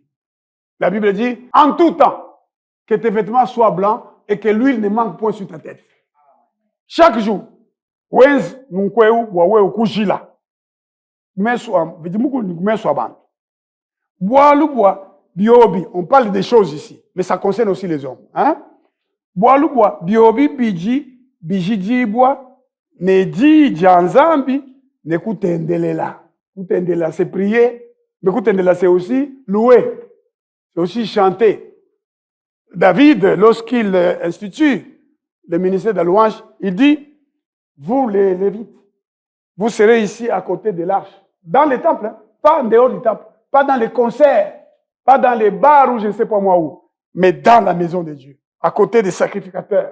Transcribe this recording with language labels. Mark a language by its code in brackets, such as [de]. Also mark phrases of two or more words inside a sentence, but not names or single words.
[fr] La Bible dit, en tout temps, que tes vêtements soient blancs et que l'huile ne manque point sur ta tête. Chaque jour, on parle des choses ici, mais ça concerne aussi les hommes. Hein? [lua] Biobi, biji, bijiji, ne di, janzambi, ne kutendelela. [fr] Kutendela, c'est prier, mais kutendela, c'est aussi louer, c'est aussi chanter. David, lorsqu'il institue le ministère de la louange, il dit, vous les Lévites, vous serez ici à côté de l'arche, dans les temples, hein, pas en dehors du temple, pas dans les concerts, pas dans les bars ou je ne sais pas moi où, mais dans la maison de Dieu, à côté des sacrificateurs.